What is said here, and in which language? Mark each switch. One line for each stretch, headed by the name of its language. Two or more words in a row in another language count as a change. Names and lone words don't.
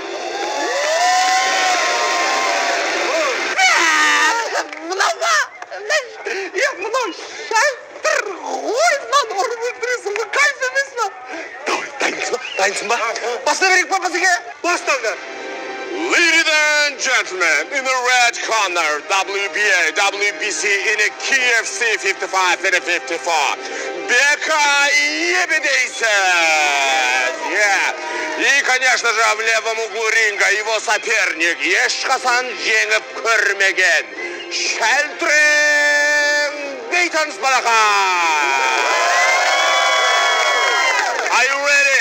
Kazakh: Мынау шайтыр ғой, мынаны ұрып өлтіресің ба? Кайф емес па? Дайынсың ба? Басына берейік па бізге? Бастаңдар.
English: Ladies and gentlemen, in the red corner, WBA, WBC in a KFC 55 and a 54. Бека Ебедейсен!
Russian: И, конечно же, в левом углу ринга его соперник,
Kazakh: ешқасан жеңіп көрмеген, Шәлтрен Бейтанс Балақа!
English: Are you ready?